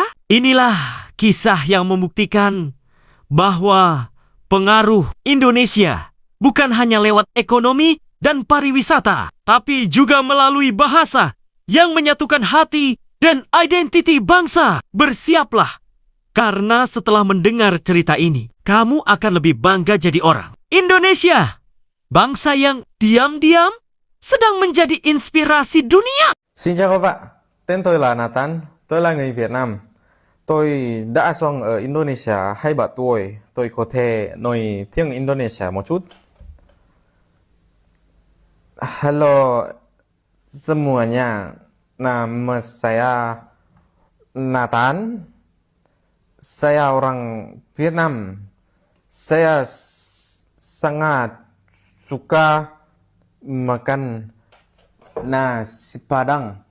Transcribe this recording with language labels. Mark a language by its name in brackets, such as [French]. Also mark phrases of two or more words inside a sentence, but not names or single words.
[Indonesian] Inilah kisah yang membuktikan bahwa pengaruh Indonesia bukan hanya lewat ekonomi dan pariwisata, tapi juga melalui bahasa yang menyatukan hati dan identiti bangsa. Bersiaplah, karena setelah mendengar cerita ini, kamu akan lebih bangga jadi orang Indonesia, bangsa yang diam-diam sedang menjadi inspirasi dunia. [Vietnamese] Xin chào các bạn, tên tôi là Nathan, tôi là người Việt Nam. Tôi đã sống ở Indonesia 27 tuổi, tôi có thể nói tiếng Indonesia một chút. [Indonesian] Halo semuanya, nama saya Nathan. Saya orang Vietnam. Saya sangat suka makan nasi Padang.